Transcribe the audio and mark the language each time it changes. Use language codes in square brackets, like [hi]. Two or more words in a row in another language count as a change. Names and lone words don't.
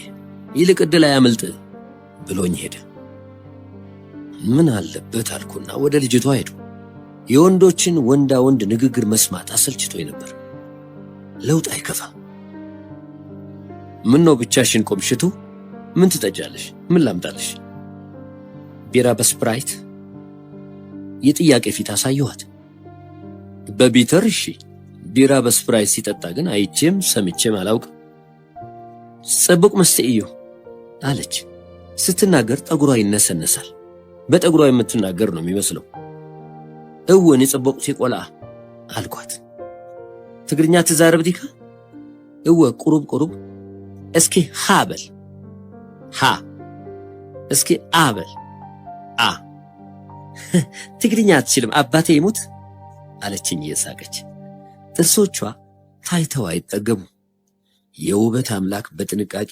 [am] ይልቅ ዕድል አያመልጥ ብሎኝ ሄደ። ምን አለበት አልኩና ወደ ልጅቷ ሄዱ። የወንዶችን ወንዳ ወንድ ንግግር መስማት አሰልችቶኝ ነበር። ለውጥ አይከፋም። ምን ነው ብቻሽን ቆምሽቱ? ምን ትጠጃለሽ? ምን ላምጣልሽ? ቢራ በስፕራይት? የጥያቄ ፊት አሳየኋት። በቢተር እሺ፣ ቢራ በስፕራይት ሲጠጣ ግን አይቼም ሰምቼም አላውቅም። [ti] ጽቡቅ መስተ እዩ [am] አለች። ስትናገር ጠጉሯ ይነሰነሳል። በጠጉሯ የምትናገር ነው የሚመስለው። [ti] እወን ጽቡቅ ሲቆላ [am] አልኳት። [ti] ትግርኛ ትዛረብ ዲካ? እወ ቁሩብ ቁሩብ። [am] እስኪ ሃ በል። ሃ። እስኪ አ በል። አ። ትግርኛ አትችልም አባቴ ይሙት አለችኝ እየሳቀች። ጥርሶቿ ታይተው አይጠገቡ። የውበት አምላክ በጥንቃቄ